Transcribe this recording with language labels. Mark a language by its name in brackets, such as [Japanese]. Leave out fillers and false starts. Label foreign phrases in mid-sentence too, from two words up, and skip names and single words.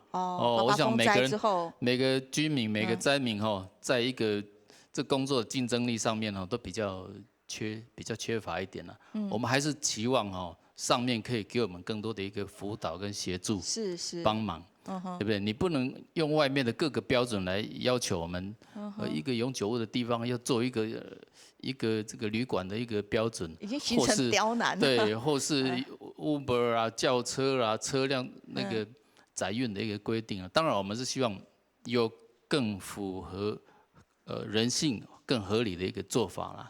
[Chinese] 我想每個居民、每個災民在一個這工作的競爭力上面都比較缺乏一點了。我們還是期望上面可以給我們更多的一個輔導跟協助，幫忙，對不對？你不能用外面的各個標準來要求我們，一個永久屋的地方要做一個一个这个旅馆的一个标准，已经形成刁难了。对，或是 Uber 啊、轿车啊、车辆那个载运的一个规定啊。当然，我们是希望有更符合人性、更合理的一个做法啦。